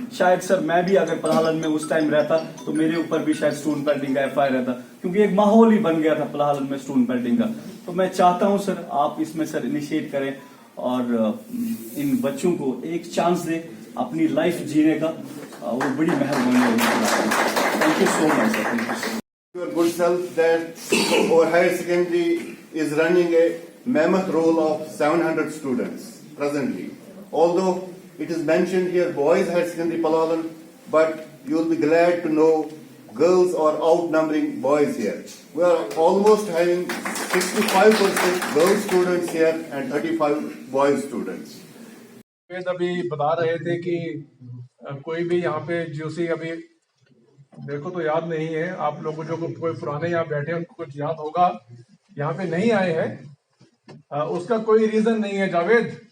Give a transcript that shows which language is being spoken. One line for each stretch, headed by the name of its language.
Hindi: शायद सर मैं भी अगर पलाहलन में उस टाइम रहता तो मेरे ऊपर भी शायद स्टोन पेल्टिंग का FIR रहता, क्योंकि एक माहौल ही बन गया था पलाहलन में स्टोन पेल्टिंग का। तो मैं चाहता हूं सर आप इसमें सर इनिशिएट करें और इन बच्चों को एक चांस दें अपनी लाइफ जीने का, वो बड़ी मेहरबानी होगी।
English: Thank you so much sir, thank you. Your good self that our higher secondary is running a mammoth roll of 700 students presently. Although it is mentioned here boys higher secondary Palawan, but you will be glad to know girls are outnumbering boys here. We are almost having 65% girl students here and 35 boys students.
Hindi: अभी बता रहे थे कि कोई भी यहाँ पे जोशी अभी देखो तो याद नहीं है, आप लोगों जो कोई पुराने यहाँ बैठे हैं उनको कुछ याद होगा, यहाँ पे नहीं आए हैं, उसका कोई रीजन नहीं है जावेद।